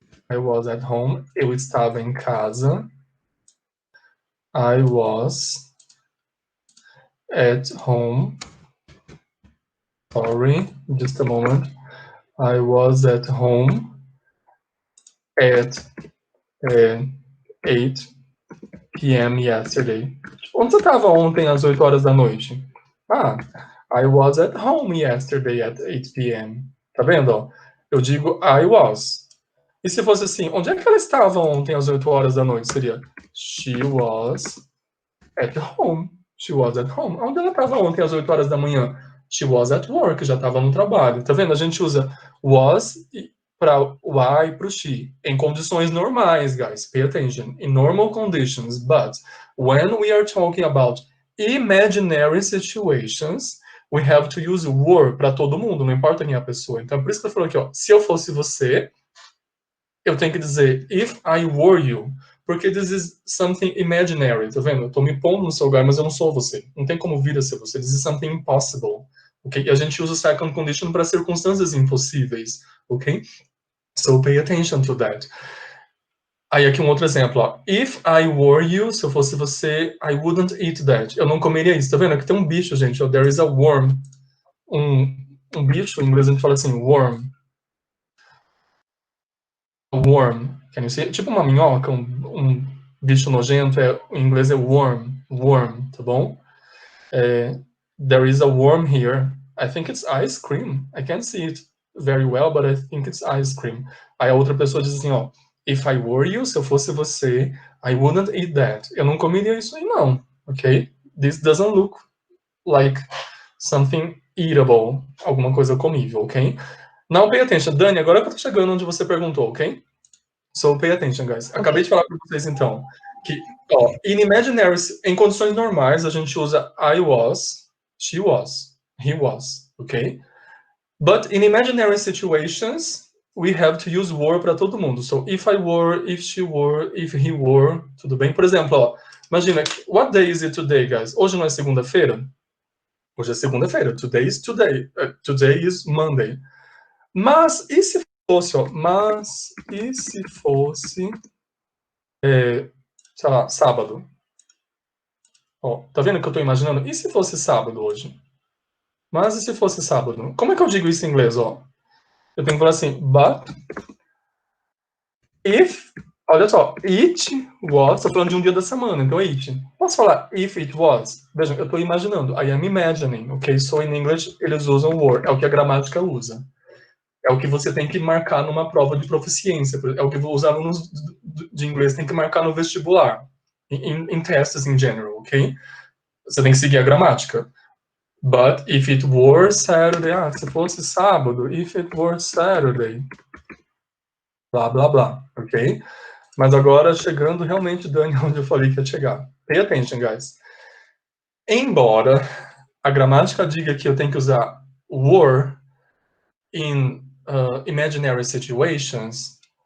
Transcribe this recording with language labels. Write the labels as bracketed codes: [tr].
[en] I was at home, [pt] eu estava em casa. [en] I was at home. Sorry, just a moment. I was at home at 8 p.m. yesterday. [pt] Onde você estava ontem às 8 horas da noite? [en] I was at home yesterday at 8 p.m. [pt] Tá vendo? Ó? Eu digo [en] I was. [pt] E se fosse assim, onde é que ela estava ontem às 8 horas da noite? Seria [en] she was At home. She was at home. [pt] Onde ela estava ontem às 8 horas da manhã? [en] She was at work, [pt] já estava no trabalho. Tá vendo? A gente usa was para o I e para o she. Em condições normais, guys. [en] Pay attention. In normal conditions. But when we are talking about imaginary situations, we have to use were [pt] para todo mundo, não importa quem é a pessoa. Então, por isso que eu falo aqui, ó. Se eu fosse você, eu tenho que dizer [en] if I were you. [pt] Porque [en] this is something imaginary, [pt] tá vendo? Eu tô me pondo no seu lugar, mas eu não sou você. Não tem como vir a ser você. [en] This is something impossible. [pt] Ok? E a gente usa o second condition para circunstâncias impossíveis. [en] Ok? So pay attention to that. [pt] Aí aqui um outro exemplo, ó. [en] If I were you, [pt] se eu fosse você, [en] I wouldn't eat that. [pt] Eu não comeria isso, tá vendo? Aqui tem um bicho, gente, ó. [en] There is a worm. [pt] Um bicho, em inglês a gente fala assim, worm. Worm. [en] Can you see? [pt] Tipo uma minhoca, um bicho nojento, em inglês é worm, tá bom? [en] There is a worm here. I think it's ice cream. I can't see it very well, but I think it's ice cream. [pt] Aí a outra pessoa diz assim, ó, [en] if I were you, [pt] se eu fosse você, [en] I wouldn't eat that. [pt] Eu não comeria isso aí não, ok? [en] This doesn't look like something eatable, [pt] alguma coisa comível, [en] ok? Now pay attention. [pt] Dani, agora que eu tô chegando onde você perguntou, ok? [en] So pay attention, guys. [pt] Acabei de falar para vocês, então, que, ó, in imaginary, em condições normais, a gente usa [en] I was, she was, he was, [pt] ok? [en] But in imaginary situations, we have to use were [pt] para todo mundo. [en] So if I were, if she were, if he were, [pt] tudo bem? Por exemplo, ó, imagina, [en] what day is it today, guys? [pt] Hoje não é segunda-feira? Hoje é segunda-feira. [en] Today is today. Today is Monday. [pt] Mas e se fosse, ó, mas e se fosse, sei lá, sábado? Ó, tá vendo que eu tô imaginando? E se fosse sábado hoje? Mas e se fosse sábado? Como é que eu digo isso em inglês, ó? Eu tenho que falar assim, [en] but if, [pt] olha só, it was, tô falando de um dia da semana, então it. Posso falar if it was? Vejam, eu tô imaginando, [en] I am imagining, [pt] ok? [en] So in English [pt] eles usam were, é o que a gramática usa. É o que você tem que marcar numa prova de proficiência. É o que os alunos de inglês têm que marcar no vestibular. Em testes em general, ok? Você tem que seguir a gramática. [en] But if it were Saturday, [pt] se fosse sábado, [en] if it were Saturday, blá, blá, blá, ok? [pt] Mas agora, chegando realmente, Dani, onde eu falei que ia chegar. [en] Pay attention, guys. [pt] Embora a gramática diga que eu tenho que usar were [en] in imaginary situations,